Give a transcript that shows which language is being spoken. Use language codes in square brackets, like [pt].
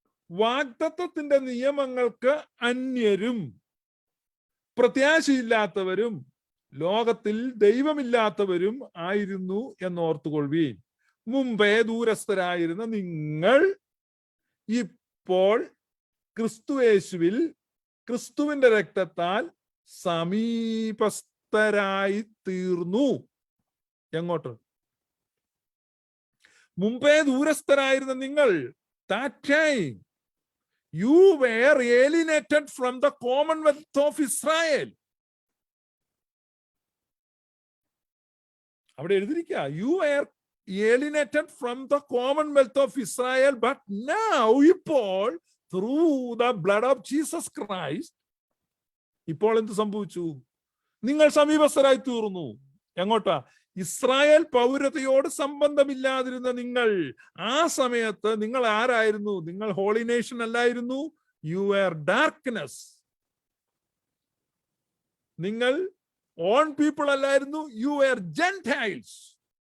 [ml] വാഗ്ദത്തത്തിന്റെ നിയമങ്ങൾക്ക് അന്യരും പ്രത്യാശയില്ലാത്തവരും ലോകത്തിൽ ദൈവമില്ലാത്തവരും ആയിരുന്നു എന്നോർത്തുകൊള്ളുവീൻ. മുമ്പേ ദൂരസ്ഥരായിരുന്ന നിങ്ങൾ ഇപ്പോൾ ക്രിസ്തുയേശുവിൽ ക്രിസ്തുവിന്റെ രക്തത്താൽ സമീപസ്ഥരായി തീർന്നു. എങ്ങോട്ട്? മുമ്പേ ദൂരസ്ഥരായിരുന്ന നിങ്ങൾ, [en] that time you were alienated from the commonwealth of Israel. [ml] അവിടെ എഴുതിയിരിക്കുക, [en] you were alienated from the commonwealth of Israel, but now [ml] ഇപ്പോൾ [en] through the blood of Jesus Christ [ml] ഇപ്പോൾ എന്ത് സംഭവിച്ചു? നിങ്ങൾ സമീപസ്ഥരായി തീർന്നു. എങ്ങോട്ടാ? ഇസ്രായേൽ പൗരതയോട് സംബന്ധമില്ലാതിരുന്ന നിങ്ങൾ, ആ സമയത്ത് നിങ്ങൾ ആരായിരുന്നു? നിങ്ങൾ [en] holy nation [ml] അല്ലായിരുന്നു. [en] You are darkness. [ml] നിങ്ങൾ [en] own people [ml] അല്ലായിരുന്നു. [en] You are gentiles.